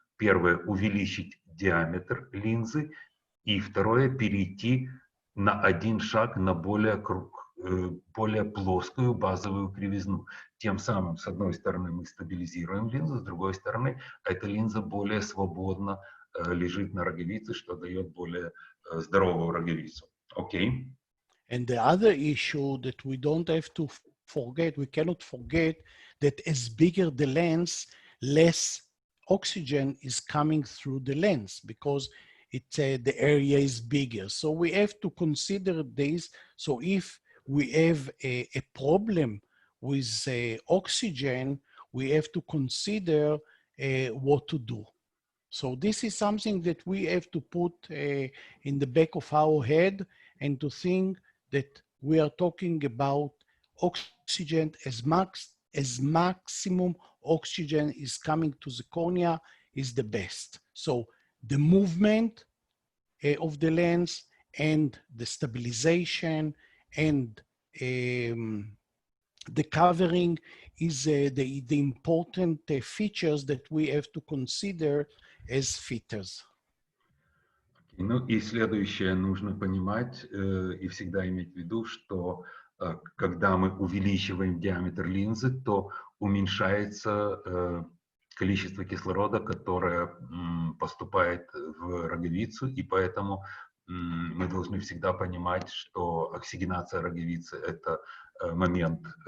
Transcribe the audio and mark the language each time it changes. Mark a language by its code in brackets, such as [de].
[ru] Первое, увеличить диаметр линзы, и второе, перейти на один шаг на более плоскую базовую кривизну. Тем самым, с одной стороны, мы стабилизируем линзу, с другой стороны, эта линза более свободно лежит на роговице, что дает более здоровую роговицу. [en] Okay? And the other issue that we don't have to forget, we cannot forget that as bigger the lens, less oxygen is coming through the lens because the area is bigger. So we have to consider this. So if we have a problem with oxygen, we have to consider what to do. So this is something that we have to put in the back of our head and to think that we are talking about oxygen as maximum oxygen is coming to the cornea is the best. So the movement of the lens and the stabilization and the covering is the important features that we have to consider as fitters. [ru] Ну и следующее, нужно понимать и всегда иметь в виду, что когда мы увеличиваем диаметр линзы, то уменьшается количество кислорода, которое поступает в роговицу, и поэтому мы должны всегда понимать, что оксигенация роговицы – это момент